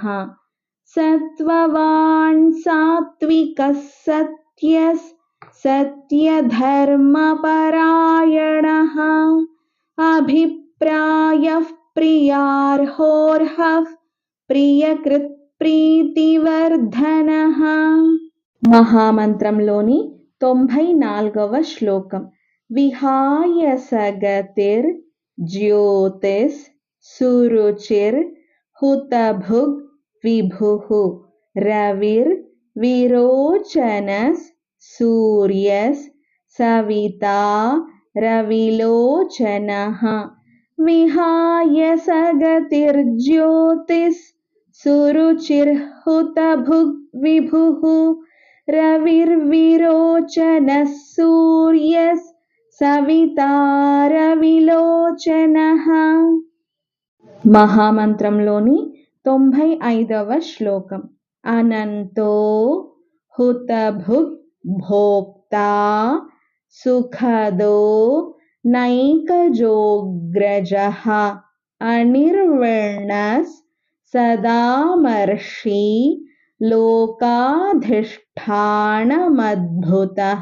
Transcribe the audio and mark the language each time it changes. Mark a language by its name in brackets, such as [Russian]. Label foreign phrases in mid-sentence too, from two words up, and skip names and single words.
[Sanskrit] సత్వవాన్ సాత్వికస్ సత్యస్ సత్యధర్మపరాయణః అభిప్రాయః ప్రియార్హోర్హః ప్రియకృత్ ప్రీతివర్ధనః. [Telugu] మహామంత్రంలోని 94వ శ్లోకం. [Sanskrit] విహాయ సగతిర్ జ్యోతిస్ సురుచిర్ हुतभुग् विभुः रविर्विरोचनस् सूर्यस् सविता रविलोचनः विहाय सगतिर्ज्योतिस् सुरुचिर्हुतभुग् विभुः रविर्विरोचनः सूर्यस् सविता रविलोचनः. [Telugu] మహామంత్రంలోని 95వ శ్లోకం. [Sanskrit] అనంతో హుతభుగ్ భోక్తా సుఖదో నైకజోగ్రజః అనిర్విణ్ణస్ సదామర్షి లోకాధిష్ఠానమద్భుతః.